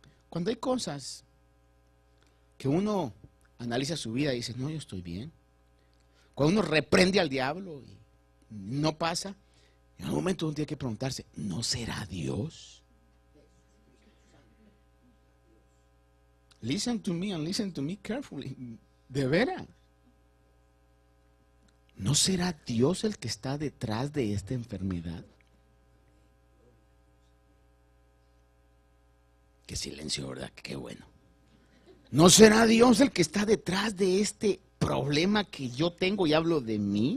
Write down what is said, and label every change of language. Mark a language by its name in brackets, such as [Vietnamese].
[Spanish] Cuando hay cosas que uno analiza su vida y dice, no, yo estoy bien. Cuando uno reprende al diablo y no pasa, en algún momento uno tiene que preguntarse, ¿no será Dios? [English] Listen to me and listen to me carefully. [Spanish] De veras. ¿No será Dios el que está detrás de esta enfermedad? Qué silencio, ¿verdad? Qué bueno. ¿No será Dios el que está detrás de este problema que yo tengo y hablo de mí?